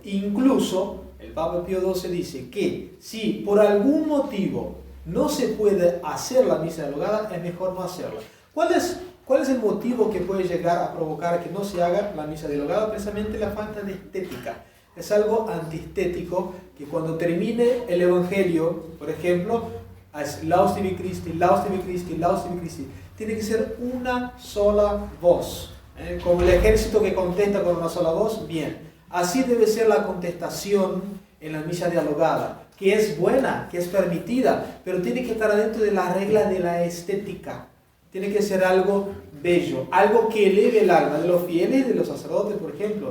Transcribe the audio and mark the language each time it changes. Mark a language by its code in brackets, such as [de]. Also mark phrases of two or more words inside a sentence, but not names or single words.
[es] Incluso el Papa Pío XII dice que si por algún motivo no se puede hacer la misa dialogada, es mejor no hacerla. ¿Cuál es el motivo que puede llegar a provocar que no se haga la misa dialogada? Precisamente la falta de estética. Es algo antiestético que cuando termine el Evangelio, por ejemplo, es [la] Laus tibi Christi, Laus tibi Christi, Laus tibi Christi. [es] Tiene que ser una sola voz. Como el ejército que contesta con una sola voz, bien. Así debe ser la contestación en la misa dialogada, que es buena, que es permitida, pero tiene que estar dentro de las reglas de la estética. Tiene que ser algo bello, algo que eleve el alma de los fieles y de los sacerdotes, por ejemplo.